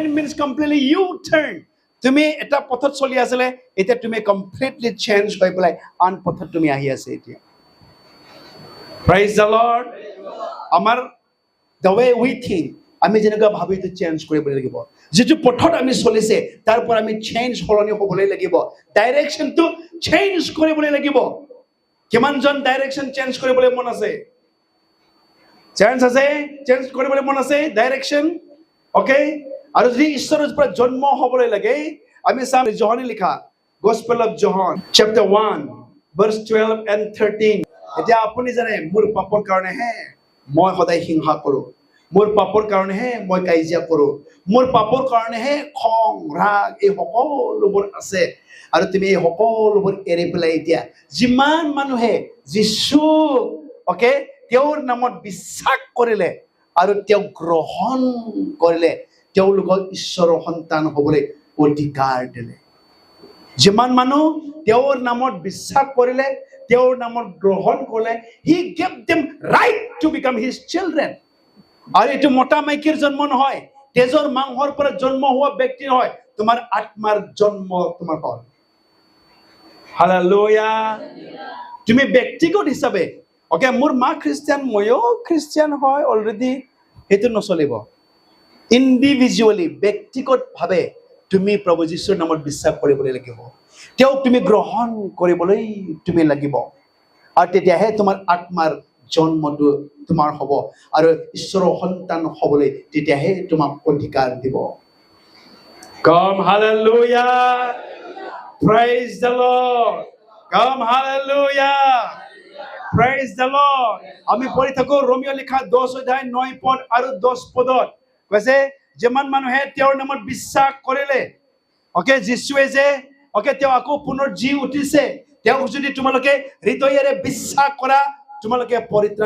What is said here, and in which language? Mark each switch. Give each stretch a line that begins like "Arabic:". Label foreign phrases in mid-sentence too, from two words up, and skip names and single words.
English: means completely U turn
Assamese: তুমি এটা পথত চলি আছিলে এতিয়া তুমি কমপ্লিটলি চেঞ্জ হৈ পেলাই আন পথত তুমি আহি আছে এতিয়া
English: praise the Lord
Assamese: আমাৰ
English: the way we think
Assamese: আমি যেনেকুৱা ভাবি এইটো চেঞ্জ কৰিব লাগিব যিটো পথত আমি চলিছে তাৰ পৰা আমি চেঞ্জ সলনি হ'বলৈ লাগিব
English: directionটো change
Assamese: কৰিবলৈ লাগিব কিমানজন
English: direction change
Assamese: কৰিবলৈ মন আছে চেঞ্জ আছে চেঞ্জ কৰিবলৈ মন আছে ডাইৰেকশ্যন ওকে আৰু যদি ঈশ্বৰৰ পৰা জন্ম হ'বলৈ লাগে আমি চাম যোহানে লিখা
English: Gospel of John chapter 1 verse 12 and 13
Assamese: এতিয়া আপুনি জানে মোৰ পাপৰ কাৰণে হে মই সদায় হিংসা কৰো মোৰ পাপৰ কাৰণে হে মই কাজিয়া কৰো মোৰ পাপৰ কাৰণে হে খং ৰাগ এই সকলোবোৰ আছে আৰু তুমি এই সকলোবোৰ এৰি পেলাই এতিয়া যিমান মানুহে যিশু ওকে তেওঁৰ নামত বিশ্বাস কৰিলে আৰু তেওঁ গ্ৰহণ কৰিলে তেওঁলোকক ঈশ্বৰৰ সন্তান হ'বলৈ অধিকাৰ দিলে যিমান মানুহ তেওঁৰ নামত বিশ্বাস কৰিলে তেওঁৰ নামত গ্ৰহণ কৰিলে
English: he gave them right to become his children
Assamese: আৰু এইটো মোটা মাইকীৰ জন্ম নহয় তেজৰ মাংসৰ পৰা জন্ম হোৱা ব্যক্তি নহয় তোমাৰ আত্মাৰ জন্ম তোমাৰ হ'ল হালেলুয়া তুমি ব্যক্তিগত হিচাপে ওকে মোৰ মা খ্ৰীষ্টিয়ান ময়ো খ্ৰীষ্টিয়ান হয় অলৰেডি সেইটো নচলিব ইণ্ডিভিজুৱেলি ব্যক্তিগতভাৱে তুমি প্ৰভু যীশুৰ নামত বিশ্বাস কৰিবলৈ লাগিব তেওঁক তুমি গ্ৰহণ কৰিবলৈ তুমি লাগিব আৰু তেতিয়াহে তোমাৰ আত্মাৰ জন্মটো তোমাৰ হ'ব আৰু ঈশ্বৰৰ সন্তান হ'বলৈ তেতিয়াহে তোমাক অধিকাৰ দিব
English: Come hallelujah praise the Lord Come hallelujah praise the Lord
Assamese: আমি পঢ়ি থাকো ৰোমিও লিখা 10 অধ্যায় 9 পদ আৰু 10 পদত কৈছে যিমান মানুহে তেওঁৰ নামত বিশ্বাস কৰিলে ওকে যিশুৱে যে ওকে তেওঁ আকৌ পুনৰ জি উঠিছে তেওঁ যদি তোমালোকে হৃদয়েৰে বিশ্বাস কৰা তোমালোকে পৰিত্ৰাণ